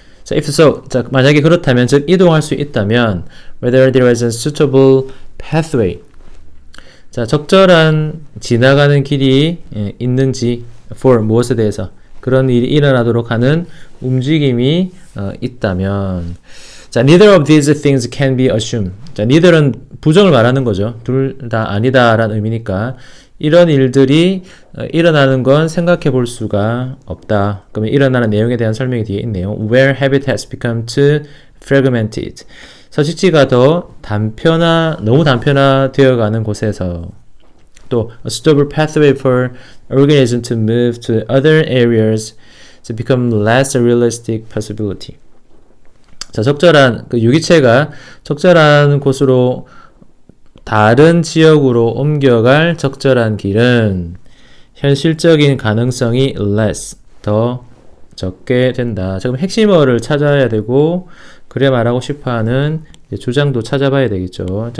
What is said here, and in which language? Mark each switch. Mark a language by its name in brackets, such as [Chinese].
[English] 자, if so, 자, [Korean] 만약에 그렇다면, 즉 이동할 수 있다면, [English] whether there is a suitable pathway. [Korean] 자, 적절한 지나가는 길이 있는지, for 무엇에 대해서 그런 일이 일어나도록 하는 움직임이 있다면. [English] 자, neither of these things can be assumed. [Korean] 자, neither은 부정을 말하는 거죠. 둘 다 아니다라는 의미니까. 이런 일들이 일어나는 건 생각해 볼 수가 없다. 그러면 일어나는 내용에 대한 설명이 뒤에 있네요. [English] Where habitats become too fragmented. [Korean] 서식지가 더 너무 단편화되어 가는 곳에서. [English] 또 a suitable pathway for organism to move to other areas to become less a realistic possibility. [Korean] 자, 적절한 유기체가 적절한 곳으로 다른 지역으로 옮겨갈 적절한 길은 현실적인 가능성이 less, 더 적게 된다. 자, 그럼 핵심어를 찾아야 되고 그래 말하고 싶어하는 주장도 찾아봐야 되겠죠.